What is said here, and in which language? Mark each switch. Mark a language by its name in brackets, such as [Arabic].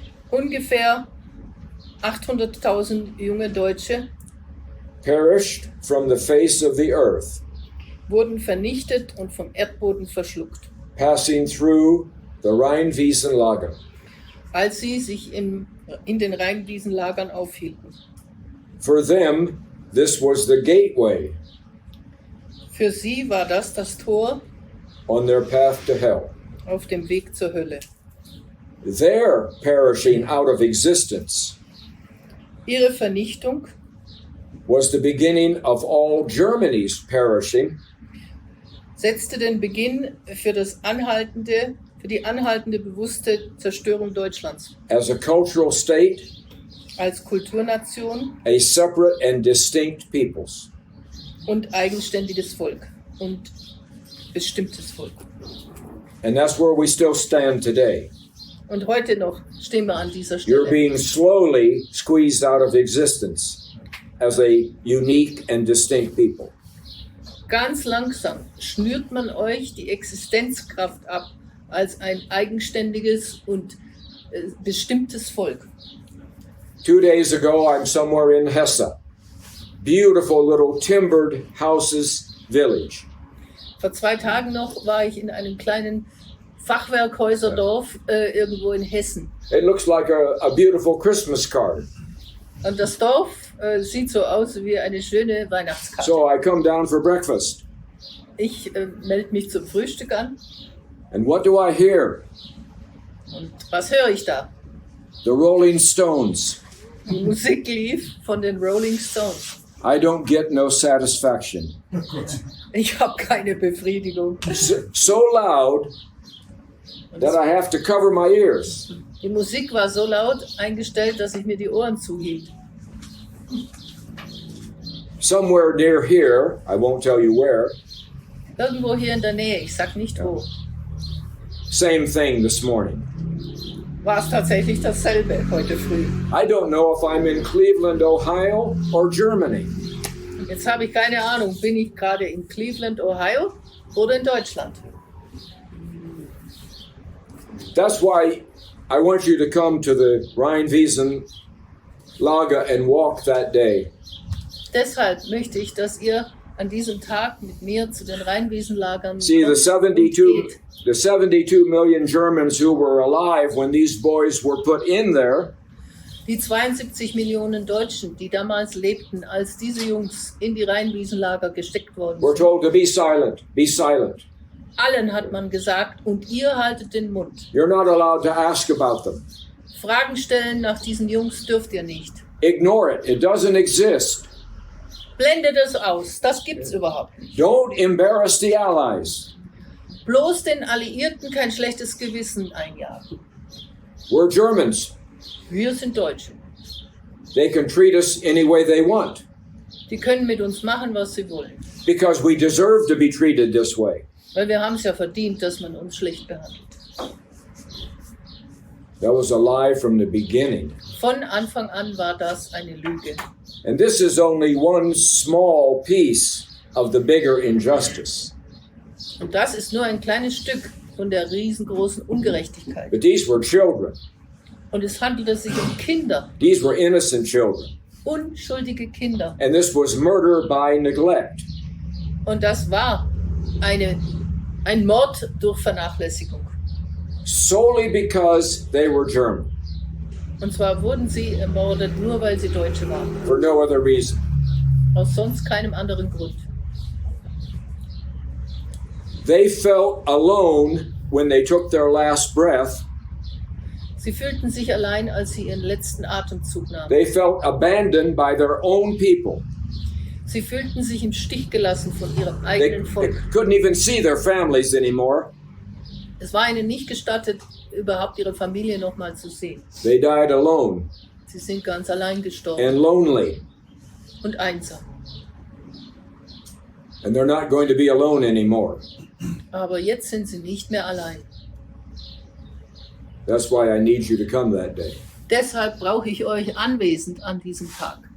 [German] Ungefähr 800.000 junge Deutsche [English] perished from the face of the earth, [German] wurden vernichtet und vom Erdboden verschluckt, [English] passing through the Rheinwiesenlager. [German] als sie sich in den Rheinwiesenlagern aufhielten. [English] For them, this was the gateway [German] Für sie war das Tor [English] on their path to hell. [German] auf dem Weg zur Hölle. [English] Their perishing out of existence [German] Ihre Vernichtung [English] was the beginning of all Germany's perishing [German] setzte den Beginn für die anhaltende bewusste Zerstörung Deutschlands [English] as a cultural state, [German] als Kulturnation [English] a separate and distinct peoples. [German] und eigenständiges Volk und bestimmtes Volk. [English] And that's where we still stand today. [German] Und heute noch stehen wir an dieser [English] You're [German] Stelle. [English] being slowly squeezed out of existence as a unique and distinct people. [German] Ganz langsam schnürt man euch die Existenzkraft ab als ein eigenständiges und bestimmtes Volk. [English] 2 days ago, I'm somewhere in Hesse. Beautiful little timbered houses village. [German] Vor 2 Tagen noch war ich in einem kleinen Fachwerkhäuserdorf irgendwo in Hessen. [English] It looks like a beautiful Christmas card. [German] Und das Dorf sieht so aus wie eine schöne Weihnachtskarte. [English] So I come down for breakfast. [German] Ich melde mich zum Frühstück an. [English] And what do I hear? [German] Und was höre ich da? [English] The Rolling Stones. [German] Die Musik lief von den Rolling Stones. [English] I don't get no satisfaction. [German] Ich habe keine Befriedigung. [English] So loud that I have to cover my ears. [German] Die Musik war so laut eingestellt, dass ich mir die Ohren zuhielt. [English] Somewhere near here, I won't tell you where, [German] Irgendwo hier in der Nähe, ich sag nicht wo, [English] same thing this morning. [German] war es tatsächlich dasselbe heute früh. [English] I don't know if I'm in Cleveland, Ohio or Germany. [German] Jetzt habe ich keine Ahnung, bin ich gerade in Cleveland, Ohio oder in Deutschland? [English] That's why I want you to come to the Rheinwiesenlager and walk that day. [German] Deshalb möchte ich, dass ihr an diesem Tag mit mir zu den Rheinwiesenlagern [English] See, [German] kommt und geht. [English] the 72 million Germans who were alive when these boys were put in there, [German] Die 72 Millionen Deutschen, die damals lebten, als diese Jungs in die Rheinwiesenlager gesteckt worden [English] were [German] sind. [English] told to be silent, be silent. [German] Allen hat man gesagt, und ihr haltet den Mund. [English] You're not allowed to ask about them. [German] Fragen stellen nach diesen Jungs dürft ihr nicht. [English] Ignore it. It doesn't exist. [German] Blende das aus, das gibt's überhaupt nicht. [English] Don't embarrass the Allies. [German] Bloß den Alliierten kein schlechtes Gewissen einjagen. [English] We're Germans. [German] Wir sind Deutsche. [English] They can treat us any way they want [German] Die können mit uns machen, was sie wollen. [English] because we deserve to be treated this way. [German] Weil wir haben es ja verdient, dass man uns schlecht behandelt. [English] That was a lie from the beginning. [German] Von Anfang an war das eine Lüge. [English] And this is only one small piece of the bigger injustice. [German] Und das ist nur ein kleines Stück von der riesengroßen Ungerechtigkeit. [English] But these were children. [German] Und es handelte sich um Kinder, [English] These were innocent children. [German] unschuldige Kinder. [English] And this was murder by neglect. [German] Und das war ein Mord durch Vernachlässigung. [English] Solely because they were German. [German] Und zwar wurden sie ermordet, nur weil sie Deutsche waren. [English] For no other reason. [German] Aus sonst keinem anderen Grund. [English] They felt alone when they took their last breath. [German] Sie fühlten sich allein, als sie ihren letzten Atemzug nahmen. [English] They felt abandoned by their own people. [German] Sie fühlten sich im Stich gelassen von ihrem [English] They [German] eigenen Volk. [English] couldn't even see their families anymore. [German] Es war ihnen nicht gestattet, überhaupt ihre Familie noch mal zu sehen. [English] They died alone [German] Sie sind ganz allein gestorben [English] and lonely. [German] und einsam. [English] And they're not going to be alone anymore. [German] Aber jetzt sind sie nicht mehr allein. [English] That's why I need you to come that day. [German] Deshalb brauche ich euch anwesend an diesem Tag.